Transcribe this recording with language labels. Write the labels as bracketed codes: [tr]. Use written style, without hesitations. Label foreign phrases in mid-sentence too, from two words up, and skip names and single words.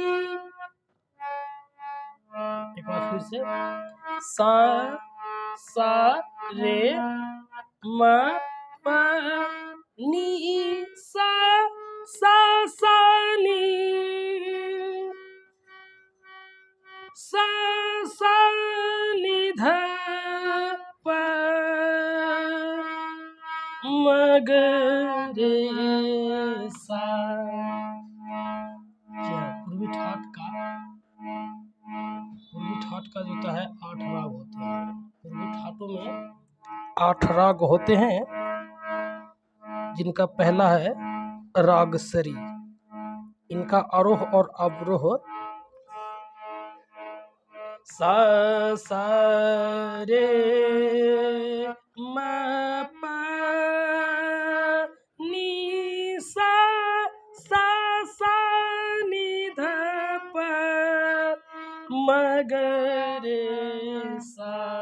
[hi] एक बार फिर से सा सा रे म प नी सा सा सा नी सा सा नि ध प म ग रे सा। पूर्वी ठाट का जो है 8 राग होते हैं। पूर्वी ठाटों में 8 राग होते हैं, जिनका पहला है राग सरी। इनका आरोह और अवरोह सा सा रे म प नी सा सा सा नि ध प म ग रे सा।